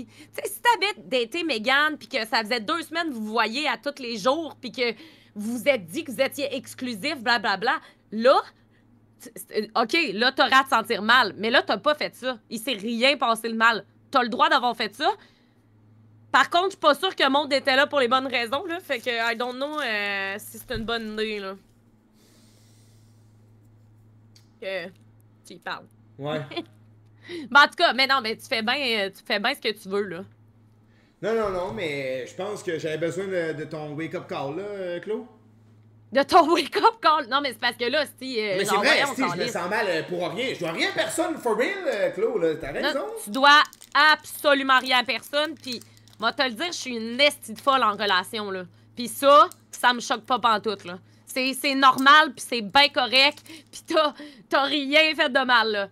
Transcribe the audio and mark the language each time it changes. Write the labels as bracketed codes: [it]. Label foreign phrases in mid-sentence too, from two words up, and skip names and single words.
[fr] Tu sais, si t'avais daté Megan puis que ça faisait 2 semaines que vous voyez à tous les jours puis que vous vous êtes dit que vous étiez exclusif, blablabla, là... OK, là, t'auras à te sentir mal. Mais là, t'as pas fait ça. Il s'est rien passé le mal. T'as le droit d'avoir fait ça. Par contre, je suis pas sûre que Maud était là pour les bonnes raisons, là. Fait que [en] I don't know [fr] si c'est une bonne idée, là. Que tu y parles. Ouais. Ben, en tout cas, mais non, mais tu fais bien ce que tu veux, là. Non, mais je pense que j'avais besoin de ton [en] wake-up call, [fr] là, Claude. De ton [en] wake-up call. [fr] Non, mais c'est parce que là, si. Mais c'est vrai, si je me sens mal pour rien. Je dois rien à personne, [en] for real, [fr] Claude, là. T'as raison. Non, tu dois absolument rien à personne, pis moi te le dire, je suis une estie de folle en relation, là. Pis ça me choque pas pantoute, là. C'est normal, pis c'est bien correct, pis t'as rien fait de mal, là.